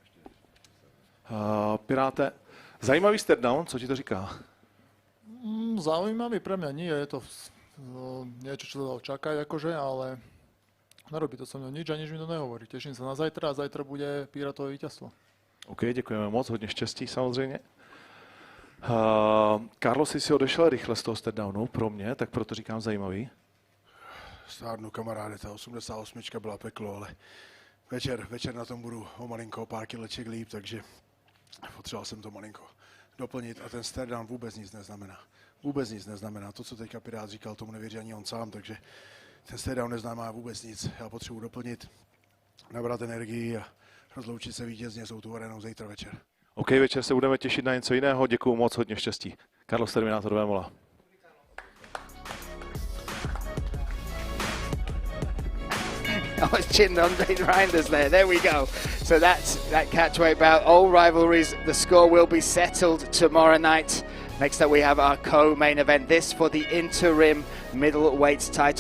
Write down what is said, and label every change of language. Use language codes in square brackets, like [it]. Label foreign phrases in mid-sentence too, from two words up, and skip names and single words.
[cs] Piráte, zajímavý stare-down, co ti to říká? [sk] Zaujímavý pre mňa nie, je to niečo, čo sa dalo čakať, akože, ale nerobí to so mnou nič a nič mi to nehovorí. Teším sa na zajtra a zajtra bude Pirátové víťazstvo. [cs] OK, děkujeme moc, hodně štěstí samozřejmě. Carlos si odešel rychle z toho stare-downu, pro mě, tak proto říkám zajímavý. Stárnu kamaráde, ta 88 byla peklo, ale večer na tom budu o malinko, pár kileček líp, takže potřeboval jsem to malinko doplnit a ten stare-down vůbec nic neznamená. Vůbec nic neznamená. To, co teďka Pirát říkal, tomu nevěří ani on sám, takže ten stare-down neznamená vůbec nic. Já potřebuji doplnit, nabrat energii a rozloučit se vítězně s tou arénou zítra večer. OK, večer se budeme těšit na něco jiného. Děkuju moc, hodně štěstí. Carlos Terminator Vémola. [en] I was chinned on Reinders there we go. So that's that catchweight bout. All rivalries, the score will be settled tomorrow night. Next up we have our co-main event, this for the interim middleweight title.